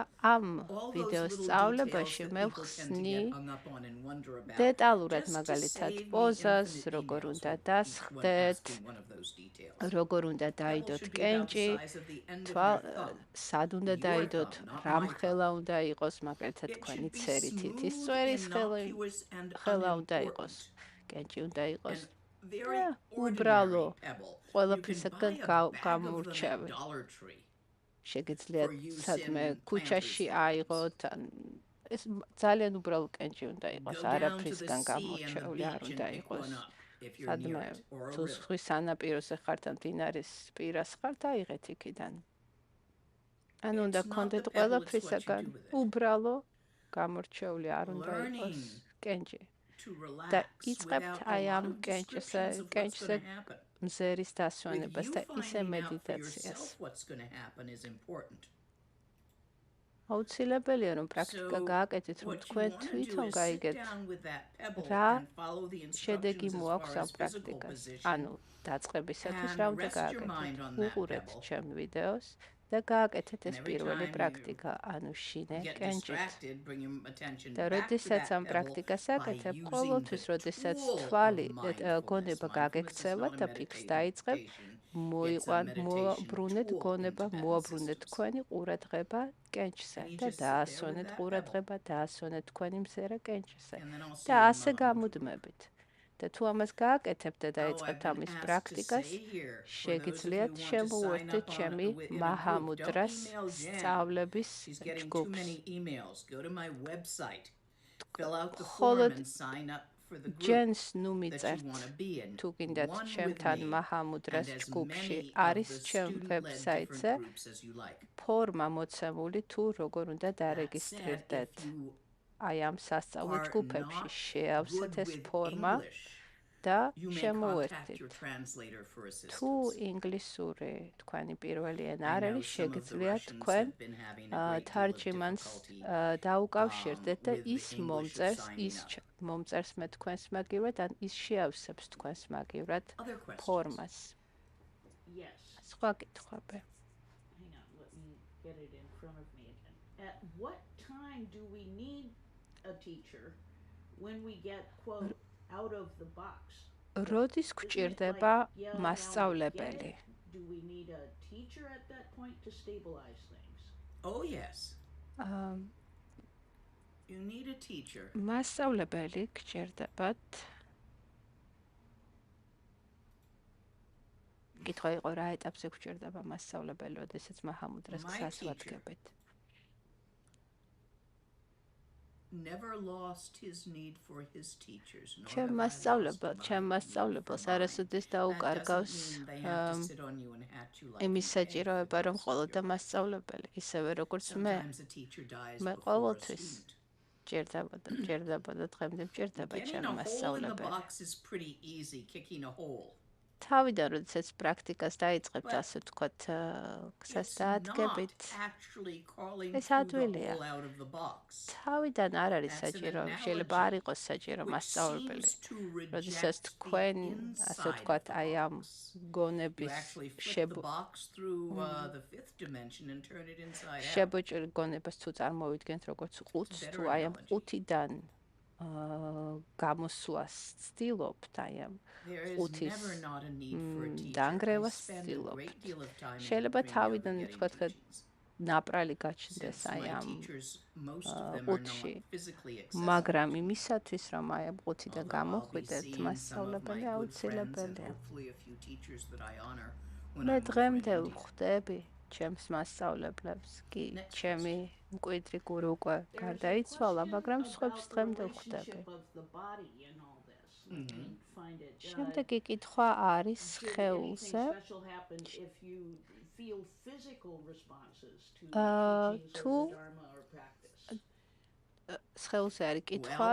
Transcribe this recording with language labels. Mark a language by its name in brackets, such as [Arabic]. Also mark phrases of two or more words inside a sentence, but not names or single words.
[Georgian] ამ ვიდეოს სწავლებაში მე ვხსნი დეტალურად, მაგალითად, პოზას, როგორ უნდა დასხდეთ, როგორ უნდა დაიდოთ კენჭი, სად უნდა დაიდოთ, რამ ხელა უნდა იყოს, მაგალითად, თქვენი ცერი თითის წვერის ხელა უნდა იყოს. კენჭი უნდა იყოს [English] very [Georgian] უბრალო [English] ordinary pebble. You can [Georgian] ყველაფრისაგან [English] buy a bag of them [Georgian] გამურჩევი. [English] at Dollar Tree. [Georgian] შეგიძლიათ [English] for use [Georgian] სადმე [English] in [Georgian] ქუჩაში [English] planters' [Georgian] აიღოთ ან ეს ძალიან უბრალო კენჭი უნდა იყოს, [English] Go down to the [Georgian] არაფრისგან [English] sea and the [Georgian] გამორჩეული არ [English] beach and [Georgian] უნდა [English] pick [Georgian] იყოს. [English] one up if you're near [Georgian] სადმე [English] it, or a [Georgian] თუ [English] river. [Georgian] ზღვის სანაპიროზე ხართ ან მდინარის პირას ხართ, აიღეთ იქიდან. ან უნდა [English] It's not [Georgian] გქონდეთ [English] the pebble, it's what you [Georgian] ყველაფრისაგან [English] do with it. [Georgian] უბრალო გამორჩეული არ უნდა [English] Learning [Georgian] იყოს კენჭი. [English] To [Georgian] და [English] relax [Georgian] იწყებთ [English] without a [Georgian] აი [English] lot [Georgian] ამ [English] of descriptions of what's [Georgian] კენჭზე [English] going to happen. [Georgian] მზერის [English] With [Georgian] დასვენებას [English] you [Georgian] და ისე [English] finding out for [Georgian] მედიტაციას. [English] yourself what's going to happen is important. [Georgian] აუცილებელია რომ პრაქტიკა [English] So [Georgian] გააკეთეთ, რომ [English] what you [Georgian] თქვენ [English] want to do [Georgian] თვითონ [English] is sit [Georgian] გაიგეთ [English] down with that pebble [Georgian] რა [English] and follow the [Georgian] შედეგი [English] instructions as [Georgian] მოაქვს [English] far [Georgian] ამ [English] as physical [Georgian] პრაქტიკას. [English] position [Georgian] ანუ დაწყებისათვის [English] and [Georgian] რა უნდა [English] rest your [Georgian] გააკეთეთ? [English] mind on that [Georgian] უყურეთ [English] pebble. [Georgian] ჩემ ვიდეოს და გააკეთეთ [English] And [Georgian] ეს [English] every [Georgian] პირველი [English] time [Georgian] პრაქტიკა, ანუ შინე [English] get [Georgian] კენჭით. [English] distracted, bring your attention [Georgian] და [English] back to [Georgian] როდესაც [English] that [Georgian] ამ [English] pebble [Georgian] პრაქტიკას [English] by [Georgian] აკეთებ, [English] using [Georgian] ყოველთვის [English] the [Georgian] როდესაც [English] tool [Georgian] თვალი [English] of mindfulness. [Georgian] გონება [English] Mindfulness is [Georgian] გაგექცევა [English] not a [Georgian] და ფიქრს [English] meditation. [Georgian] დაიწყებ, [English] It's a meditation [Georgian] მოაბრუნეთ [English] tool [Georgian] გონება, [English] in Tibetan [Georgian] მოაბრუნეთ [English] systems. [Georgian] თქვენი ყურადღება კენჭზე [English] And you [Georgian] და [English] just sit there with [Georgian] დაასვენეთ [English] that [Georgian] ყურადღება, დაასვენეთ თქვენი მზერა კენჭზე. [English] And then I'll see [Georgian] და [English] you in [Georgian] ასე [English] Mahamudra. [Georgian] გამუდმებით. და თუ ამას გააკეთებთ და [English] Oh, I've [Georgian] დაიწყებთ [English] been [Georgian] ამის [English] asked to [Georgian] პრაქტიკას, [English] say here, for those of you [Georgian] შეგიძლიათ [English] who want to sign [Georgian] შემოუერთდეთ [English] up [Georgian] ჩემი [English] in a group, don't [Georgian] მაჰამუდრას [English] email Jen. [Georgian] სწავლების [English] She's getting too [Georgian] ჯგუფს. [English] many emails. Go to my website, fill out the [Georgian] მხოლოდ [English] form and sign up for the group [Georgian] ჯენს ნუ [English] that you [Georgian] მიწერთ. [English] want to be in. [Georgian] თუ გინდათ [English] One with [Georgian] ჩემთან [English] me [Georgian] მაჰამუდრას [English] and as [Georgian] ჯგუფში [English] many of [Georgian] არის [English] the [Georgian] ჩემ [English] student-led [Georgian] ვებსაიტზე [English] different groups as you like. [Georgian] ფორმა მოცემული თუ როგორ უნდა [English] That said, [Georgian] დარეგისტრირდეთ. [English] if you [Georgian] აი ამ სასწავლო [English] are [Georgian] ჯგუფებში [English] not [Georgian] შეავსეთ [English] good [Georgian] ეს [English] with [Georgian] ფორმა [English] English, [Georgian] და [English] you may contact [Georgian] შემოუერთდით. [English] your translator for [Georgian] თუ [English] assistance. [Georgian] ინგლისური თქვენი პირველი ენა [English] I [Georgian] არ [English] know [Georgian] არის, [English] some of the [Georgian] შეგიძლიათ [English] Russians [Georgian] თქვენ [English] have been having a great deal of [Georgian] თარჯიმანს [English] difficulty [Georgian] დაუკავშირდეთ და [English] with the [Georgian] ის [English] English of [Georgian] მომწერს, [English] signing [Georgian] ის [English] up. [Georgian] მომწერს მე თქვენს მაგივრად, ან ის შეავსებს თქვენს მაგივრად [English] Other questions? [Georgian] ფორმას. [English] Yes. [Georgian] სხვა კითხვები. [English] Hang on, let me get it in front of me again. At what time do we need a teacher when we get, quote, out of the box? [Georgian] როდის [English] Isn't it [Georgian] გვჭირდება [English] like, yeah, now we get [Georgian] მასწავლებელი? [English] it? Do we need a teacher at that point to stabilize things? Oh, yes. აა, You need a teacher. [Georgian] მასწავლებელი გჭირდებათ. კითხვა იყო რა ეტაპზე გჭირდება მასწავლებელი, როდესაც მაჰამუდრას [English] My [Georgian] გზას [English] teacher. [Georgian] ვადგებით. [English] Never lost his need for his teachers. nor [Georgian] ჩემ [English] have I [Georgian] მასწავლებელს, [English] lost [Georgian] ჩემ [English] my need [Georgian] მასწავლებელს [English] for mine. [Georgian] არასოდეს [English] That doesn't [Georgian] დაუკარგავს [English] mean they have to sit on you and hat you like [Georgian] იმის [English] you pay for [Georgian] საჭიროება, რომ [English] this. [Georgian] ყოლოდა მასწავლებელი, ისევე როგორც მე [English] Sometimes a teacher dies [Georgian] მე [English] before a [Georgian] ყოველთვის [English] student. [Georgian] ჭირდებოდა დღემდე მჭირდება [English] Getting [Georgian] ჩემ [English] a hole in the [Georgian] მასწავლებელი. [English] box is pretty easy, kicking a hole. [Georgian] თავიდან როდესაც პრაქტიკას დაიწყებთ, [English] But [Georgian] ასე ვთქვათ, გზას [English] It's not [Georgian] დაადგებით, [English] actually crawling [Georgian] ეს [English] through the [Georgian] ადვილია. [English] hole out of the box. [Georgian] თავიდან არ არის [English] That's an [Georgian] საჭირო, შეიძლება არ [English] analogy [Georgian] იყოს საჭირო [English] which [Georgian] მასწავლებელი. [English] seems to [Georgian] როდესაც [English] reject the [Georgian] თქვენ, ასე [English] inside [Georgian] ვთქვათ, [English] of the [Georgian] აი ამ [English] box. You [Georgian] გონების [English] actually flip the [Georgian] შებო [English] box through the fifth dimension and turn it inside out. [Georgian] შებოჭრილ გონებას თუ წარმოვიდგენთ როგორც ყუთს, [English] Better [Georgian] თუ აი ამ [English] analogy. [Georgian] ყუთიდან გამოსვლას ცდილობთ, აი ამ [English] There is [Georgian] ყუთის [English] never not a need for a teacher. I [Georgian] დანგრევას [English] spend a [Georgian] ცდილობთ. [English] great deal of time [Georgian] შეიძლება [English] interviewing [Georgian] თავიდან [English] other [Georgian] ვთქვათ, [English] getting teachings. [Georgian] ნაპრალი გაჩნდეს [English] Since [Georgian] აი [English] my [Georgian] ამ [English] teachers, most of them are [Georgian] ყუთში, [English] not physically accessible. [Georgian] მაგრამ იმისათვის, რომ აი ამ ყუთიდან [English] Although I'll be [Georgian] გამოხვიდეთ, [English] seeing some of my [Georgian] მასწავლებელი [English] good friends and [Georgian] აუცილებელია. [English] hopefully a few teachers that I honor when [Georgian] მე [English] I'm over in [Georgian] დღემდე [English] India. [Georgian] ვხვდები ჩემს მასწავლებლებს, კი, [English] Next [Georgian] ჩემი მკვიდრი გურუ უკვე გარდაიცვალა, მაგრამ სხვებს დღემდე ვხვდები. შემდეგი კითხვა არის სხეულზე. თუ სხეულზე არის კითხვა,